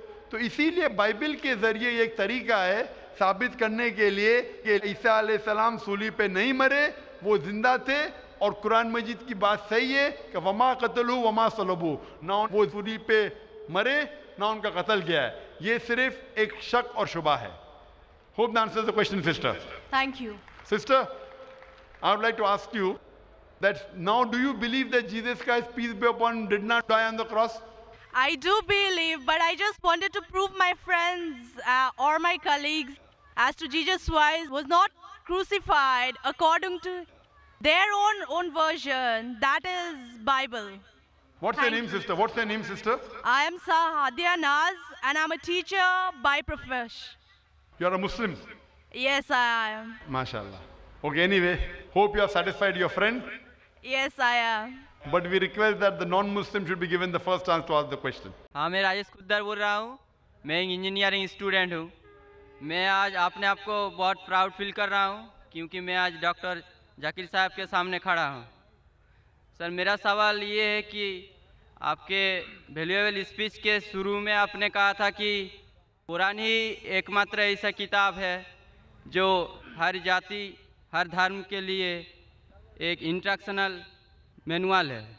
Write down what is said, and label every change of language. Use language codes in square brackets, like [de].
[hi] तो इसीलिए बाइबल के जरिए एक तरीका है साबित करने के लिए कि ईसा अलैहिस्सलाम सूली पे नहीं मरे, वो जिंदा थे. और कुरान मजीद की बात सही है कि [ar] वमा कतलू वमा सलबू, [hi] ना वो सूली पे मरे ना उनका कत्ल किया है. ये सिर्फ एक शक और शुबा है. [en] Hope that answers the question, sister. Thank you. Sister, I would like to ask you that now do you believe that Jesus Christ, peace be upon him, did not die on the cross? I do believe, but I just wanted to prove my friends or my colleagues as to Jesus Christ was not crucified according to their own version. That is Bible. What's your Thank name, sister? What's your name, sister? I am Sahadia Naz and I'm a teacher by profession. You are a Muslim. Yes, I am. MashaAllah. Okay, anyway, hope you have satisfied your friend. Yes, I am. But we request that the non-Muslim should be given the first chance to ask the question. [hi] हाँ, मैं राजेश खुद्दर बोल रहा हूँ. मैं engineering student हूँ. मैं आज अपने आप को बहुत प्राउड फील कर रहा हूँ क्योंकि मैं आज डॉक्टर जाकिर साहब के सामने खड़ा हूँ. सर, मेरा सवाल ये है कि आपके वैल्यूएबल स्पीच के शुरू में आपने कहा था कि कुरान ही एकमात्र ऐसा किताब है जो हर जाति, हर धर्म के लिए एक इंस्ट्रक्शनल मैनुअल है.